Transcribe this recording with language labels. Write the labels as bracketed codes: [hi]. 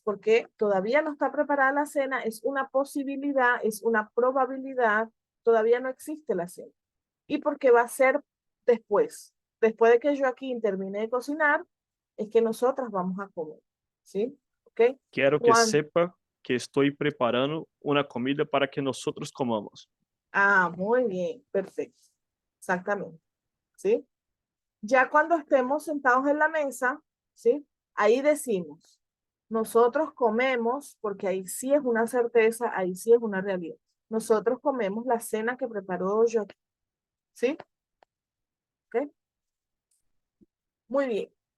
[es] Porque todavía no está preparada la cena, es una posibilidad, es una probabilidad, todavía no existe la cena. Y porque va a ser después de que Joaquín termine de cocinar, es que nosotras vamos a comer, ¿sí? ¿Ok? [pt] Quero que Juan, sepa que estou preparando uma comida para que nós comamos. [es] muy bien, perfecto, exactamente, ¿sí? Ya cuando estemos sentados en la mesa, ¿sí? Ahí decimos, nosotros comemos, porque ahí sí es una certeza, ahí sí es una realidad. Nosotros comemos la cena que preparó yo, ¿sí? ¿Ok? Muy bien.